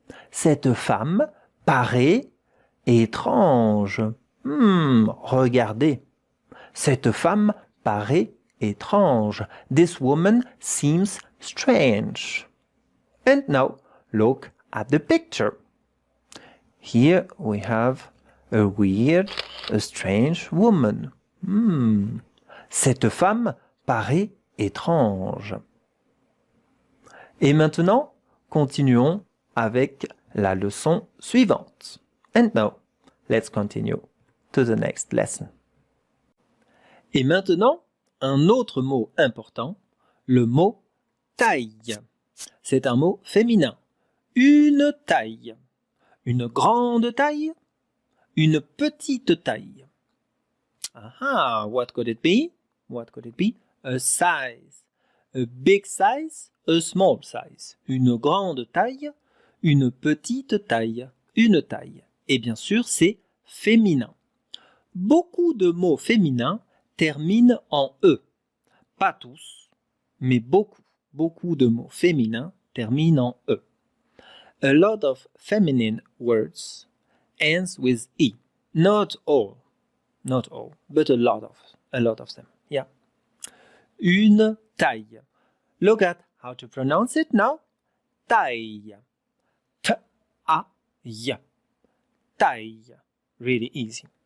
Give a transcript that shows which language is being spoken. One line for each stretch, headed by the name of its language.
French: Cette femme paraît étrange. Regardez. Cette femme paraît étrange.
English: This woman seems strange. And now, look at the picture. Here we have a weird, a strange woman.
French: Cette femme paraît étrange. Et maintenant, continuons avec la leçon suivante.
English: And now, let's continue to the next lesson.
French: Et maintenant, un autre mot important, le mot taille. C'est un mot féminin. Une taille. Une grande taille. Une petite taille.
English: What could it be? What could it be? A size. A big size, a small size.
French: Une grande taille, une petite taille. Une taille. Et bien sûr, c'est féminin. Beaucoup de mots féminins terminent en E. Pas tous, mais beaucoup. Beaucoup de mots féminins terminent en E.
English: A lot of feminine words ends with E. Not all, but a lot of them. Yeah.
French: Une taille.
English: Look at how to pronounce it now. Taille. T-A-I. Taille. Really easy.